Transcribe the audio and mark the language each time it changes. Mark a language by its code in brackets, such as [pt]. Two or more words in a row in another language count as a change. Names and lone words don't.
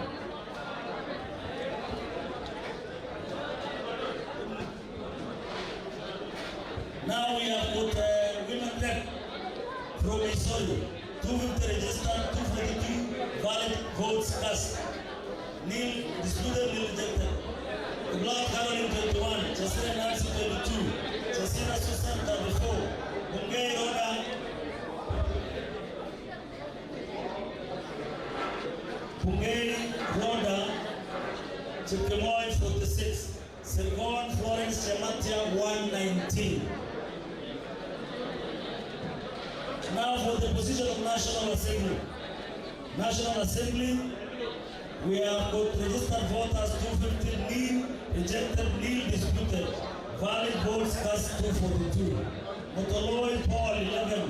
[en] Now we have got women rep from Missouri, 250 registered, 242 valid votes cast. Neil disputed, Neil rejected. Black Caroline 21, Jessina Nancy 22, Jessina Susan 34, Bungei Roda. Bungei Roda. Chipkemoy 46. Sirgon Florence Chematia 119. Now for the position of National Assembly. National Assembly, we have got registered voters 250, nil, rejected, nil, disputed. Valid votes cast 242. Motoloi Paul 11.